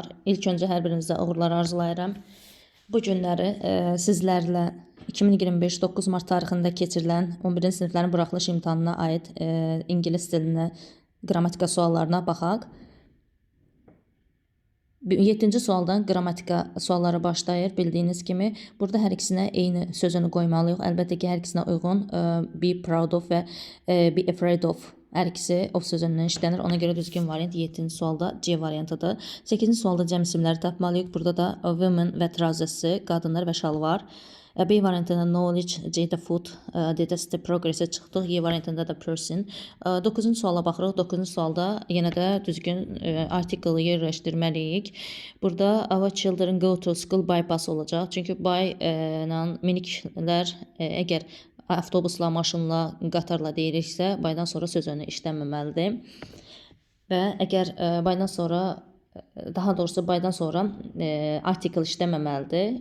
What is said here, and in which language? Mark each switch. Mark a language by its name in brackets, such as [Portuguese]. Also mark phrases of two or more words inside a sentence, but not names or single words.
[Azerbaijani] İlk öncə hər birinizə uğurlar arzulayıram. Bu günləri sizlərlə 2025 9 mart tarixində keçirilən 11-ci siniflərin buraxılış imtahanına aid ingilis dilinə qrammatika suallarına baxaq. 7-ci sualdan qrammatika sualları başlayır. Bildiyiniz kimi burada hər ikisinə eyni sözünü qoymalıyıq. Əlbəttə ki, hər ikisinə uyğun [English] be proud of [Azerbaijani] və [English] be afraid of [Azerbaijani] hər ikisi of sözündən işlənir. Ona görə düzgün variant 7-ci sualda C variantıdır. 8-ci sualda cəm isimləri tapmalıyıq. Burada da women və trousers, qadınlar və şalvar. B variantında knowledge, C-də food, D-də [English] step progress-ə [Azerbaijani] çıxdıq. Y variantında da person. 9-cu suala baxırıq. 9-cu sualda yenə də düzgün artiklı yerləşdirməliyik. Burada [English] our children go to school by bus [Azerbaijani] olacaq. Çünki by ilə miniklər əgər avtobusla, maşınla, qatarla deyiriksə, baydan sonra sözünü işlənməməlidir. Və əgər baydan sonra daha doğrusu baydan sonra artikl işləməməlidir.